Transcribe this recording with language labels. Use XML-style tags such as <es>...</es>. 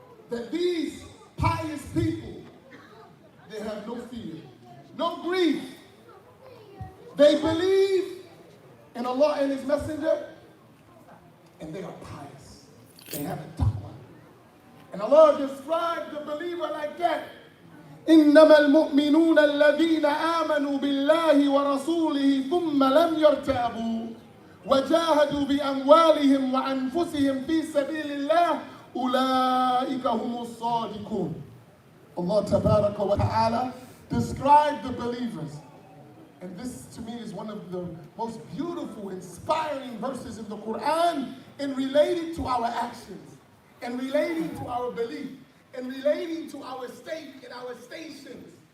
<en>That these pious people, they have no fear, no grief. They believe in Allah and His Messenger, and they are pious. They have a taqwa. And Allah described the believer like that.</en> <ar>إنما المؤمنون الذين آمنوا بالله ورسوله ثم لم يرتابوا وجاهدوا بأموالهم وأنفسهم في سبيل الله أولئك هم الصادقون.</ar> <en>Allah Tabaraka wa Ta'ala described the believers. And this to me is one of the most beautiful, inspiring verses in the Quran in relating to our actions, and relating to our belief, and relating to our state and our stations.</en>